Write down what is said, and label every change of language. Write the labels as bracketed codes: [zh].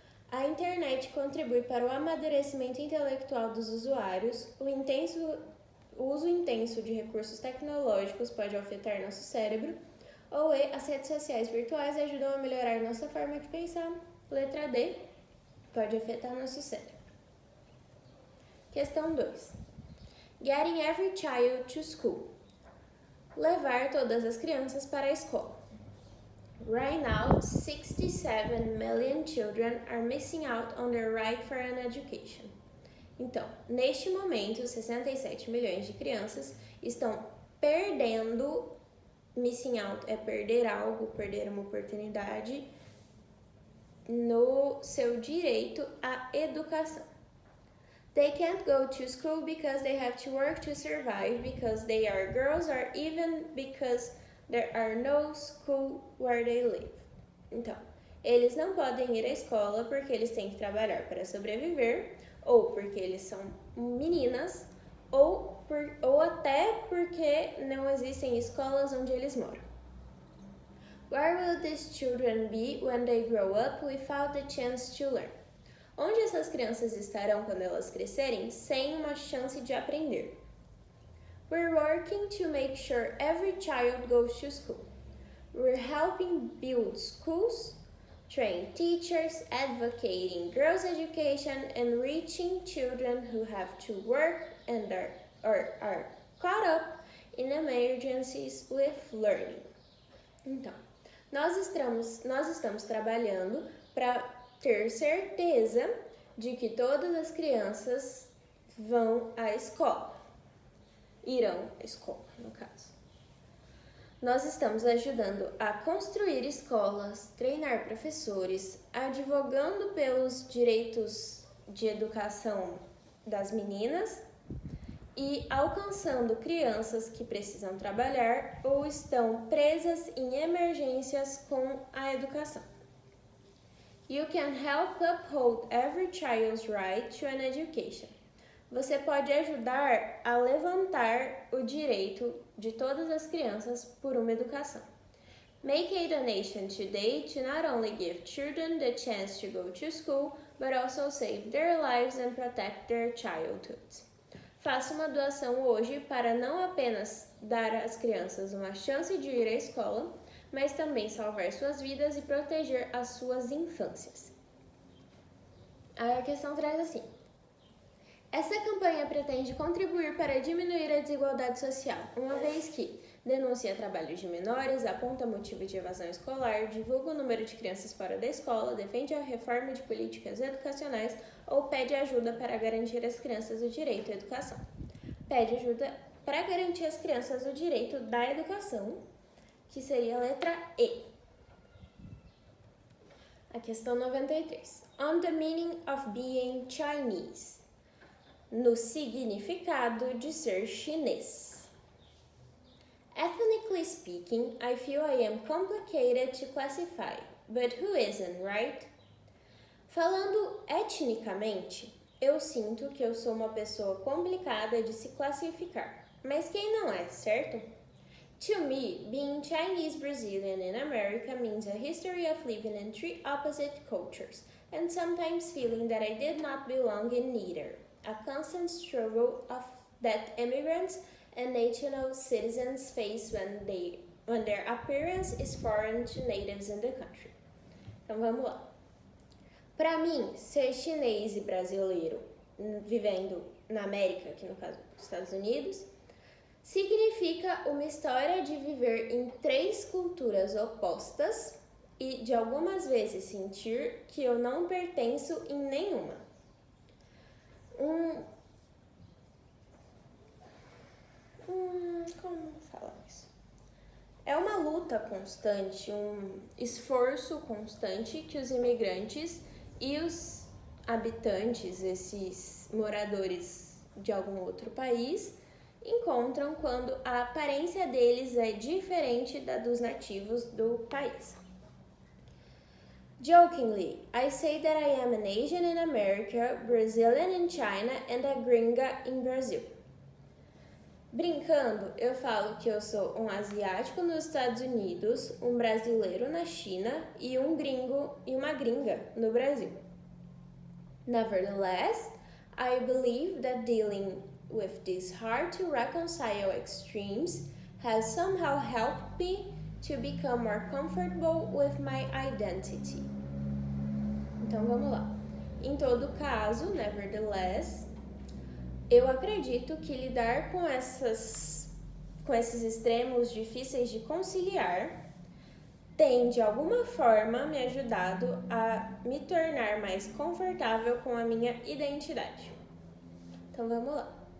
[pt] A internet contribui para o amadurecimento intelectual dos usuários. O uso intenso de recursos tecnológicos pode afetar nosso cérebro. Ou E, as redes sociais virtuais ajudam a melhorar nossa forma de pensar. Letra D, pode afetar nosso cérebro. Questão 2. [en] Getting every child to school. [pt] Levar todas as crianças para a escola. [en] Right now, 67 million children are missing out on their right for an education. [pt] Então, neste momento, 67 milhões de crianças estão perdendo. [en] Missing out [pt] é perder algo, perder uma oportunidade no seu direito à educação. [en] They can't go to school because they have to work to survive, because they are girls, or even because there are no school where they live. [pt] Então, eles não podem ir à escola porque eles têm que trabalhar para sobreviver, ou porque eles são meninas, ou até porque não existem escolas onde eles moram. [en] Where will these children be when they grow up without the chance to learn? [pt] Onde essas crianças estarão quando elas crescerem sem uma chance de aprender? [en] We're working to make sure every child goes to school. We're helping build schools, train teachers, advocating girls' education, and reaching children who have to work and are caught up in emergencies with learning. [pt] Então, nós estamos trabalhando para ter certeza de que todas as crianças vão à escola. Irão à escola, no caso. Nós estamos ajudando a construir escolas, treinar professores, advogando pelos direitos de educação das meninas e alcançando crianças que precisam trabalhar ou estão presas em emergências com a educação. [en] You can help uphold every child's right to an education. [pt] Você pode ajudar a levantar o direito de todas as crianças por uma educação. [en] Make a donation today to not only give children the chance to go to school, but also save their lives and protect their childhood. [pt] Faça uma doação hoje para não apenas dar às crianças uma chance de ir à escola, mas também salvar suas vidas e proteger as suas infâncias. Aí a questão traz assim. Essa campanha pretende contribuir para diminuir a desigualdade social, uma vez que denuncia trabalho de menores, aponta motivos de evasão escolar, divulga o número de crianças fora da escola, defende a reforma de políticas educacionais ou pede ajuda para garantir às crianças o direito à educação. Pede ajuda para garantir às crianças o direito da educação, que seria a letra E. A questão 93. [en] On the meaning of being Chinese. [pt] No significado de ser chinês. [en] Ethnically speaking, I feel I am complicated to classify, but who isn't, right? [pt] Falando etnicamente, eu sinto que eu sou uma pessoa complicada de se classificar, mas quem não é, certo? [en] To me, being Chinese Brazilian in America means a history of living in three opposite cultures, and sometimes feeling that I did not belong in neither. A constant struggle that immigrants and national citizens face when their appearance is foreign to natives in the country. [pt] Então vamos lá. Para mim, ser chinês e brasileiro vivendo na América, aqui no caso dos Estados Unidos, significa uma história de viver em três culturas opostas e de algumas vezes sentir que eu não pertenço em nenhuma. Como falar isso? É uma luta constante, um esforço constante que os imigrantes e os habitantes, esses moradores de algum outro país, encontram quando a aparência deles é diferente da dos nativos do país. [en] Jokingly, I say that I am an Asian in America, Brazilian in China and a gringa in Brazil. [pt] Brincando, eu falo que eu sou um asiático nos Estados Unidos, um brasileiro na China e um gringo e uma gringa no Brasil. [en] Nevertheless, I believe that dealing with these hard to reconcile extremes has somehow helped me to become more comfortable with my identity. [pt] Então vamos lá. Em todo caso, nevertheless, eu acredito que lidar com esses extremos difíceis de conciliar tem de alguma forma me ajudado a me tornar mais confortável com a minha identidade. Então vamos lá.